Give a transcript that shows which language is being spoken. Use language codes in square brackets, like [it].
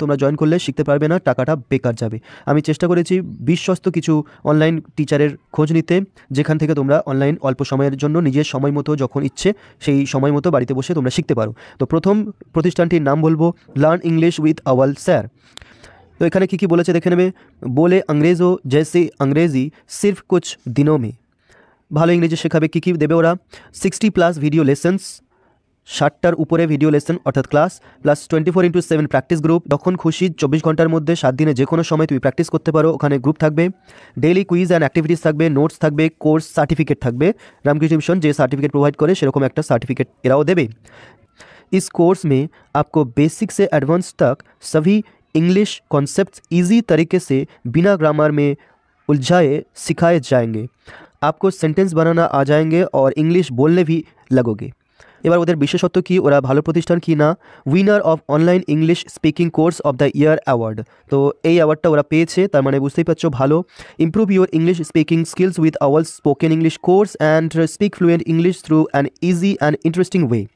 [bn] তোমরা জয়েন করলে শিখতে পারবে না, টাকাটা বেকার যাবে। আমি চেষ্টা করেছি বিশ্বস্ত কিছু অনলাইন টিচারের খোঁজ নিতে, যেখান থেকে তোমরা অনলাইন অল্প সময়ের জন্য নিজের সময় মতো যখন ইচ্ছে সেই সময় মতো বাড়িতে বসে তোমরা শিখতে পারো। তো প্রথম প্রতিষ্ঠানটির নাম বলবো learn English with Awal sir. তো এখানে কী কী বলেছে দেখে নেবে। [hi] বলে अंग्रेज़ों जैसे अंग्रेज़ी सिर्फ कुछ दिनों में। [bn] ভালো ইংরেজি শেখাবে। কী কী দেবে ওরা? 60+ ভিডিও লেসেন্স, 60টার উপরে ভিডিও লেসন অর্থাৎ ক্লাস, প্লাস 24/7 প্র্যাকটিস গ্রুপ। যখন খুশি 24 ঘন্টার মধ্যে 7 দিনে যে কোনো সময় তুমি প্র্যাকটিস করতে পারো। ওখানে গ্রুপ থাকবে, ডেইলি কুইজ অ্যান্ড অ্যাক্টিভিটিস থাকবে, নোটস থাকবে, কোর্স সার্টিফিকেট থাকবে। রামকৃষ্ণ মিশন যে সার্টিফিকেট প্রোভাইড করে সেরকম একটা সার্টিফিকেট এরাও দেবে। [hi] इस कोर्स में आपको बेसिक से एडवांस तक सभी इंग्लिश कॉन्सेप्ट्स इजी तरीके से बिना ग्रामर में उलझाए सिखाए जाएंगे। आपको सेंटेंस बनाना आ जाएंगे और इंग्लिश बोलने भी लगोगे। [bn] এবার ওদের বিশেষত্ব কি, ওরা ভালো প্রতিষ্ঠান কি না। [en] Winner of online English speaking course of the year award. [bn] তো এই অ্যাওয়ার্ডটা ওরা পেয়েছে, তার মানে বুঝতেই পারছো ভালো। [en] Improve your English speaking skills with Awal spoken English course and speak fluent English through an easy and interesting way.